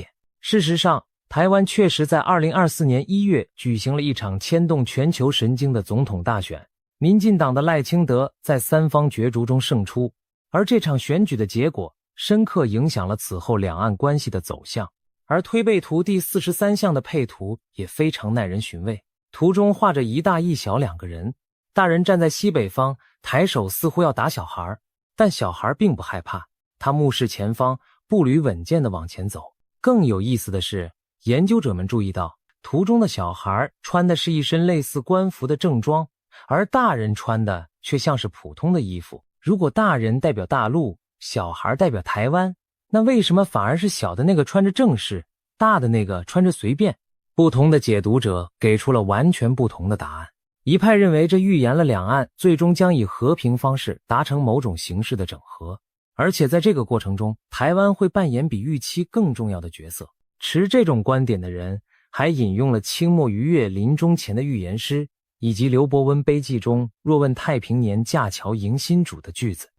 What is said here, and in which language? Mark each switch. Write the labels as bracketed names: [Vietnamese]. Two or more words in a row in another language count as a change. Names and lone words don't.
[Chinese] 事實上，台灣確實在2024年1月舉行了一場牽動全球神經的總統大選，民進黨的賴清德在三方角逐中勝出，而這場選舉的結果深刻影響了此後兩岸關係的走向。而推背圖第43項的配圖也非常耐人尋味，圖中畫着一大一小兩個人，大人站在西北方，抬手似乎要打小孩，但小孩並不害怕，他目視前方，步履穩健地往前走。更有意思的是，研究者們注意到，圖中的小孩穿的是一身類似官服的正裝，而大人穿的卻像是普通的衣服。如果大人代表大陸，小孩代表台灣，那為什麼反而是小的那個穿着正式，大的那個穿着隨便？不同的解讀者給出了完全不同的答案。一派認為這預言了兩岸最終將以和平方式達成某種形式的整合，而且在這個過程中，台灣會扮演比預期更重要的角色。持這種觀點的人還引用了清末俞樾臨終前的預言詩，以及劉伯溫碑記中若問太平年，架橋迎新主的句子。